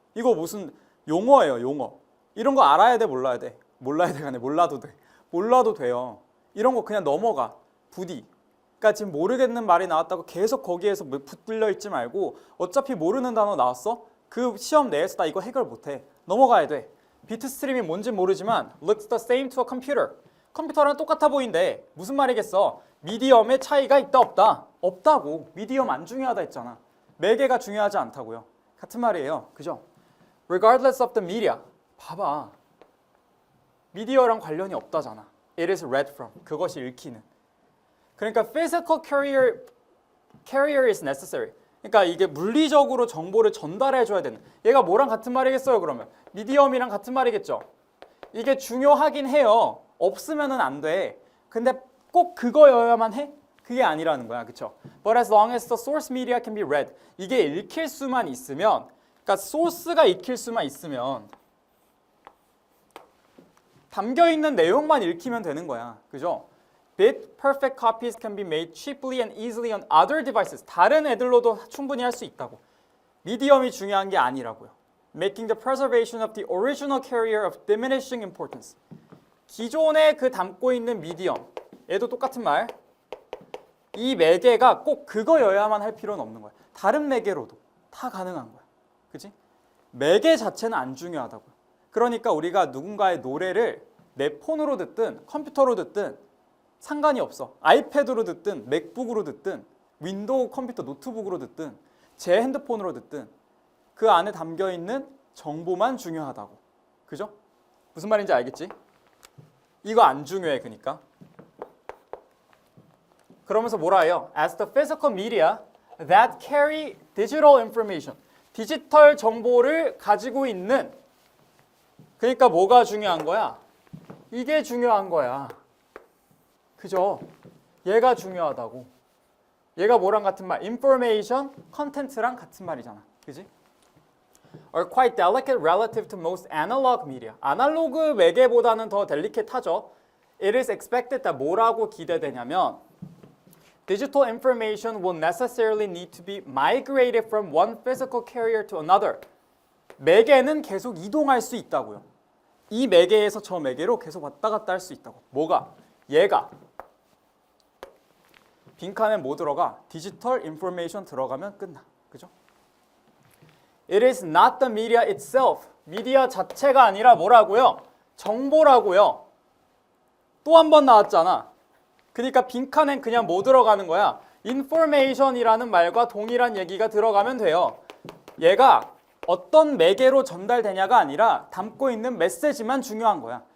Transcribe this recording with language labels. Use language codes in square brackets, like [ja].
[ko] 이거 무슨 용어예요, 용어. 이런 거 알아야 돼, 몰라야 돼? 몰라야 돼가 아니라 몰라도 돼. 몰라도 돼요. 이런 거 그냥 넘어가. 부디. 그러니까 지금 모르겠는 말이 나왔다고 계속 거기에서 붙들려 있지 말고 어차피 모르는 단어 나왔어? 그 시험 내에서 나 이거 해결 못해. 넘어가야 돼. 비트 스트림이 뭔지 모르지만 [en] looks the same to a computer. [ko] 컴퓨터랑 똑같아 보인대. 무슨 말이겠어? 미디엄의 차이가 있다 없다? 없다고. 미디엄 안 중요하다 했잖아. 매개가 중요하지 않다고요. 같은 말이에요. 그죠? [en] Regardless of the media. [ko] 봐봐. 미디어랑 관련이 없다잖아. [en] It is read from. [ko] 그것이 읽히는. 그러니까 [en] physical carrier is necessary. [ko] 그러니까 이게 물리적으로 정보를 전달해 줘야 되는. 얘가 뭐랑 같은 말이겠어요, 그러면? 미디엄이랑 같은 말이겠죠. 이게 중요하긴 해요. 없으면은 안 돼. 근데 꼭 그거여야만 해? 그게 아니라는 거야. 그렇죠? [en] But as long as the source media can be read. [ko] 이게 읽힐 수만 있으면, 그러니까 소스가 읽힐 수만 있으면 담겨 있는 내용만 읽히면 되는 거야. 그죠? [en] Bit perfect copies can be made cheaply and easily on other devices. [ko] 다른 애들로도 충분히 할 수 있다고. 미디엄이 중요한 게 아니라고요. [en] Making the preservation of the original carrier of diminishing importance. [ko] 기존에 그 담고 있는 미디엄, 얘도 똑같은 말. 이 매개가 꼭 그거여야만 할 필요는 없는 거야. 다른 매개로도 다 가능한 거야. 그치? 매개 자체는 안 중요하다고요. 그러니까 우리가 누군가의 노래를 내 폰으로 듣든 컴퓨터로 듣든 상관이 없어. 아이패드로 듣든 맥북으로 듣든 윈도우 컴퓨터 노트북으로 듣든 제 핸드폰으로 듣든 그 안에 담겨있는 정보만 중요하다고. 그죠? 무슨 말인지 알겠지? 이거 안 중요해. 그러니까. 그러면서 뭐라 해요? [en] As the physical media that carry digital information. [ko] 디지털 정보를 가지고 있는. 그러니까 뭐가 중요한 거야? 이게 중요한 거야. 그죠? 얘가 중요하다고. 얘가 뭐랑 같은 말? information, content랑 같은 말이잖아. 그지? [en] are quite delicate relative to most analog media. [ko] 아날로그 매개보다는 더 델리케이트하죠. [en] It is expected that [ko] 뭐라고 기대되냐면 [en] digital information will necessarily need to be migrated from one physical carrier to another. [ko] 매개는 계속 이동할 수 있다고요. 이 매개에서 저 매개로 계속 왔다 갔다 할 수 있다고. 뭐가? 얘가. 빈칸에 뭐 들어가? 디지털 인포메이션 들어가면 끝나. 그죠? [en] It is not the media itself. [ko] 미디어 자체가 아니라 뭐라고요? 정보라고요. 또 한 번 나왔잖아. 그러니까 빈칸엔 그냥 뭐 들어가는 거야? information이라는 말과 동일한 얘기가 들어가면 돼요. 얘가 어떤 매개로 전달되냐가 아니라 담고 있는 메시지만 중요한 거야.